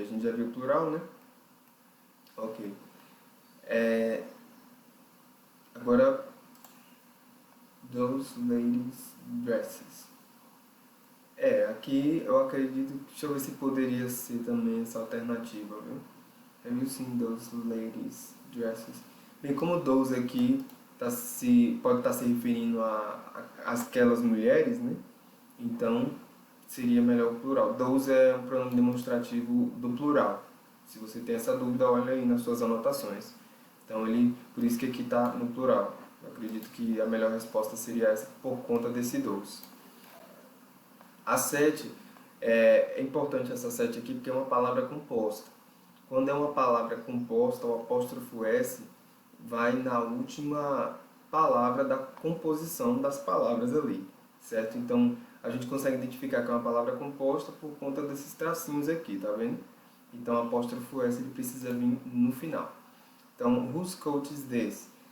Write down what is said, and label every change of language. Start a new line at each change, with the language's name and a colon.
Portuguese: A gente já viu o plural, né? Ok.
English: Agora, those ladies' dresses.
Portuguese: Aqui eu acredito, deixa eu ver se poderia ser também essa alternativa, viu?
English: Have you seen those ladies' dresses?
Portuguese: Bem, como those aqui pode estar se referindo a aquelas mulheres, né? Então, seria melhor o plural. Those é um pronome demonstrativo do plural. Se você tem essa dúvida, olha aí nas suas anotações. Então, por isso que aqui está no plural. Eu acredito que a melhor resposta seria essa por conta desse those. A 7, é importante essa 7 aqui porque é uma palavra composta. Quando é uma palavra composta, o apóstrofo S vai na última palavra da composição das palavras ali. certo? Então, a gente consegue identificar que é uma palavra composta por conta desses tracinhos aqui, tá vendo? Então, o apóstrofo S ele precisa vir no final.
English: Então, whose coat is this?